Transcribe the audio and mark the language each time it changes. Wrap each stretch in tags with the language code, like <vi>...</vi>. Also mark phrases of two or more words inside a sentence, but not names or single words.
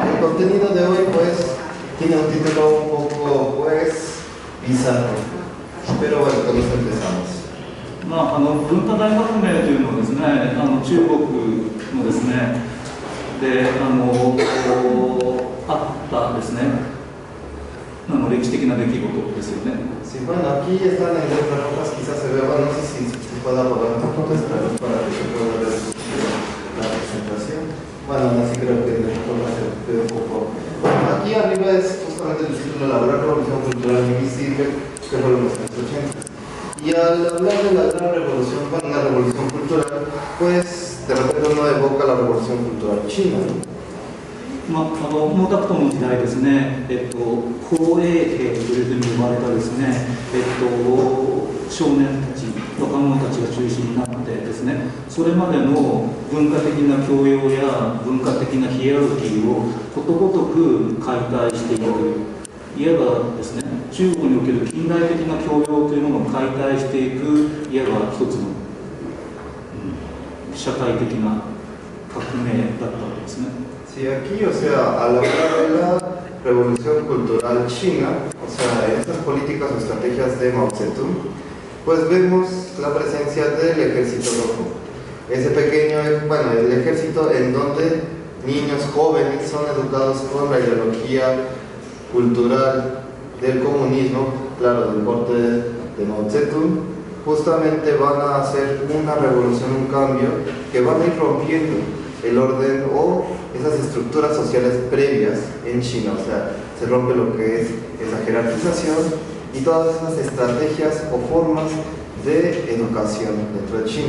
<es>contenido de hoy pues tiene un título un poco pues bizarro, pero bueno, con esto empezamos.</es> <ja>文化大革命というのはですね、中国のですね、であったですね、歴史的な出来事ですよね。</ja> <es>Sí, bueno, aquí están en letras rojas, quizás se vea, bueno, no sé si pueda poner un poco de para que se pueda ver la presentación. Bueno, así creo que de forma se ve un poco. Bueno, aquí arriba es justamente el título La Gran Revolución Cultural Invisible, que fue en los años 80. Y al hablar de la gran revolución, bueno, una revolución cultural, pues de repente uno evoca la revolución cultural china, ¿no?</es> <ja>毛沢東の時代ですね、紅衛兵というふうに呼ばれたですね、少年たち、若者たちが中心になってですね、それまでの文化的な教養や文化的なヒエラルキーをことごとく解体していくという、いわばですね、中国における近代的な教養というものを解体していく、いわば一つの、社会的な革命だったわけですね。</ja> <es>Sí, aquí, o sea, al hablar de la revolución cultural china, o sea, en estas políticas o estrategias de Mao Zedong, pues vemos la presencia del ejército rojo. Ese pequeño, bueno, el ejército en donde niños jóvenes son educados con la ideología cultural del comunismo, claro, del corte de Mao Zedong, justamente van a hacer una revolución, un cambio, que van a ir rompiendo el orden o esas estructuras sociales previas en China, o sea, se rompe lo que es esa jerarquización y todas esas estrategias o formas de educación dentro de China.</es>